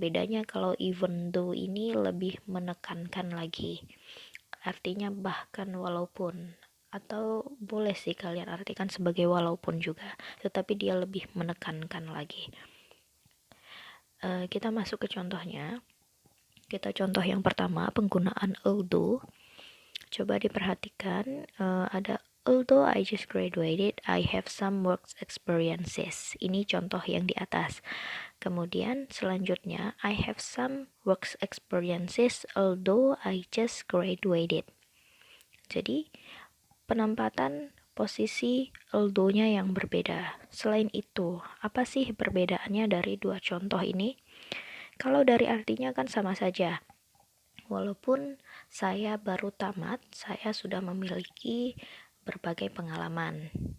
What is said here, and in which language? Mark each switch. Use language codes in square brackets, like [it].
[id] Bedanya kalau even though ini lebih menekankan lagi, artinya bahkan walaupun, atau boleh sih kalian artikan sebagai walaupun juga, tetapi dia lebih menekankan lagi. Kita masuk ke contohnya. Kita contoh yang pertama, penggunaan although. Coba diperhatikan, ada [en] although I just graduated, I have some work experiences. [id] Ini contoh yang di atas. Kemudian selanjutnya, [en] I have some work experiences although I just graduated. [id] Jadi, penempatan posisi although-nya yang berbeda. Selain itu, apa sih perbedaannya dari dua contoh ini? Kalau dari artinya kan sama saja. Walaupun saya baru tamat, saya sudah memiliki berbagai pengalaman.